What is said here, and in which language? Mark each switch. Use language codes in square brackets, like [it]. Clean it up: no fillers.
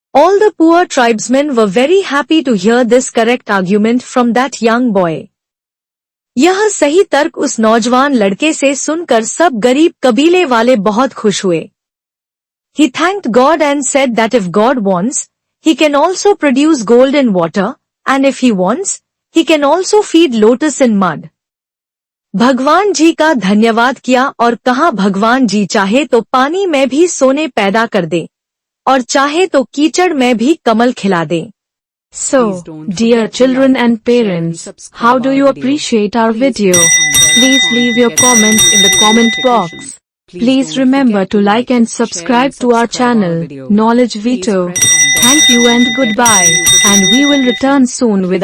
[en] All the poor tribesmen were very happy to hear this correct argument from that young boy. [hi] यह सही तर्क उस नौजवान लड़के से सुनकर सब गरीब कबीले वाले बहुत खुश हुए. [en] He thanked God and said that if God wants, He can also produce gold in water, and if He wants, He can also feed lotus in mud. [hi] भगवान जी का धन्यवाद किया और कहा भगवान जी चाहे तो पानी में भी सोने पैदा कर दे और चाहे तो कीचड़ में भी कमल खिला दे. [en] So, dear children and parents, how do you appreciate our video? Please leave your comments in the comment box. Please remember to like and subscribe to our channel, Knowledge Vito. Thank you and goodbye, and we will return soon with our